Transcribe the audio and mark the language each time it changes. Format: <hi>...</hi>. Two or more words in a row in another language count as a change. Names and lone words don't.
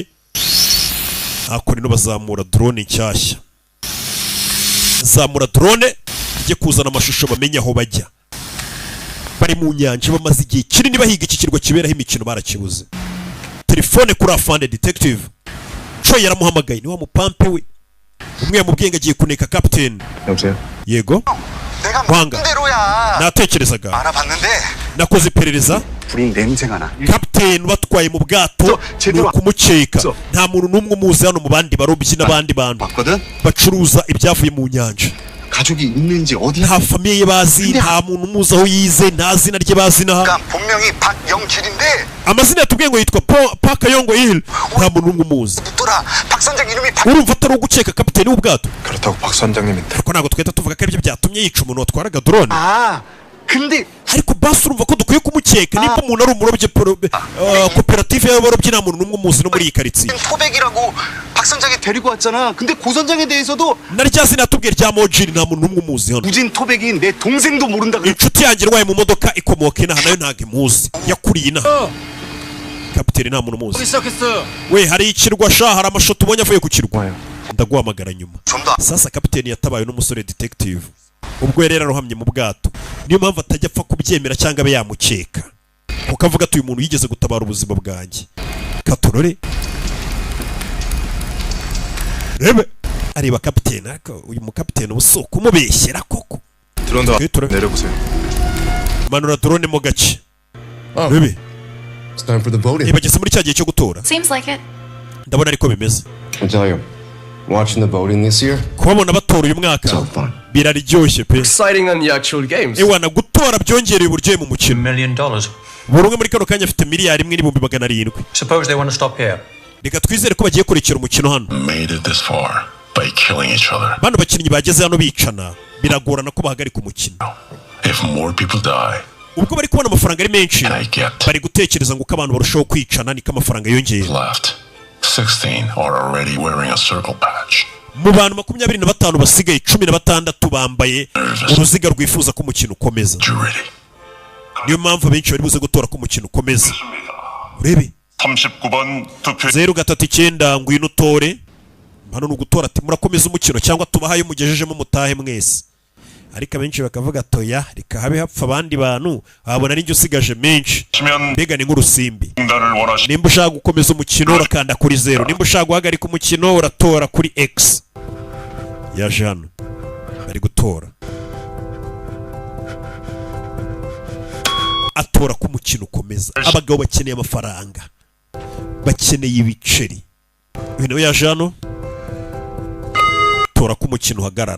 <rw>ako rino bazamura drone nshyashya, zamura drone ijye kuzana amashusho bamenye aho bajya. bari mu nyanja bamaze igihe kinini bahiga iki kirwa kiberaho imikino barakibuze. telefone kuri afande detective Troy yaramuhamagaye, ni wa mupampe we umwe yamubwiye ngo agiye kuneka captain. yego</rw> <ko>내가</ko> <rw>Wanga.</rw> <ko>대로야.</ko> <rw>natekerezaga,</rw> <ko>알아봤는데</ko> <rw>nakoze iperereza.</rw> <ko>불이 냄새가 나.</ko> <rw>captain batwaye mu bwato ni ukumukeka. nta muntu n'umwe umuzi hano mu bandi barobyi n'abandi bantu</rw> <ko>봤거든.</ko> <rw>bacuruza ibyavuye mu nyanja.</rw> <ko>가족이 있는지 어디.</ko> <rw>nta famiye ye bazi, nta muntu umuzi aho yize, nta zina rye bazi naha.</rw> <ko>그러니까 본명이 박영길인데</ko> <rw>amazina yatubwiye ngo yitwa Pakayongo Hill, nta muntu n'umwe umuzi.</rw> <ko>묻더라. 박 선장 이름이 박.</ko> <rw>urumva atari ugukeka kapiteni w'ubwato?</rw> <ko>그렇다고 박 선장님인데.</ko> <rw>ariko ntabwo twahita tuvuga ko aribyo byatumye yica umuntu watwaraga drone.</rw> <ko>아 근데</ko> <rw>ariko basi urumva ko dukwiye kumukeka niba umuntu ari umurobyi koperative y'abarobyi nta muntu n'umwe umuzi no muri iyi karitsiye</rw> <ko>토백이라고 박 선장이 데리고 왔잖아. 근데 고 선장에 대해서도</ko> <rw>narya sinatubwiye rya Mojiri nta muntu n'umwe umuzi hano</rw> <ko>우진 토백이 내 동생도 모른다 그래.</ko> <rw>inshuti yanjye irwaye mu modoka ikomoka inaha nayo ntabwo imuzi yakuriye inaha kapiteni nta muntu umuzi we hari ikirwa sha hari amashusho tubonye avuye ku kirwa ndaguhamagara nyuma sasa kapiteni yatabaye n'umusore detective ubwo yari yararohamye mu bwato niyo mpamvu atajya apfa kubyemera cyangwa abe yamukeka kuko avuga ati uyu muntu yigeze gutabara ubuzima bwanjye katorore rebe areba kapiteni ariko uyu mukapiteni ubuso kumubeshyera koko</rw> <ko>드론다 내려보세요.</ko> <rw>manura drone mu gace rebe</rw> <en>It's time for the voting.</en> <rw>bageze muri cya gihe cyo gutora</rw> <en>Seems like it.</en> <rw>ndabona ariko bimeze</rw> <en>I tell you, watching the voting this year,</en> <rw>kubabona batora uyu mwaka</rw> <en>so fun.</en> <rw>biraryoshye pe</rw> <en>Exciting than the actual games.</en> <rw>ewana gutora byongereye uburyohe mu mukino</rw> <en>$1 million.</en> <rw>buri umwe muri kano kanya afite miliyari imwe n'ibihumbi 700.</rw> <en>Suppose they want to stop here.</en> <rw>reka twizere ko bagiye kurekera umukino hano</rw> <en>Made it this far by killing each other.</en> <rw>bano bakinnyi bageze hano bicana biragorana ko bahagarika umukino</rw> <en>If more people die,</en> <rw>ubwo bari kubona amafaranga ari menshi</rw> <en>and I get</en> <rw>bari gutekereza ngo uko abantu barushaho kwicana niko amafaranga yongera</rw> <en>left, 16 are already wearing a circle patch.</en> <rw>mu bantu 25 basigaye 16 bambaye uruziga rwifuza ko umukino ukomeza</rw> <en>Jury.</en> <rw>niyo mpamvu abenshi bari buze gutora ko umukino ukomeza urebe</rw> <ko>39번 투표</ko> <rw>039 ngwino utore hano ni ugutora ati murakomeza umukino cyangwa tubahaye mugejejemo mutahe mwese ariko abenshi bakavuga toya reka habe hapfa abandi bantu babona n'injye usigaje menshi</rw> <ko>시면</ko> <rw>mbega ni nk'urusimbi</rw> <ko>중단을 원하시</ko> <rw>nimba ushaka gukomeza umukino urakanda kuri 0 nimba ushaka guhagarika umukino uratora kuri X yaje hano bari gutora atora ko umukino ukomeza abagabo bakeneye amafaranga bakeneye ibiceri uyu nawe yaje hano tora ko umukino uhagarara</rw>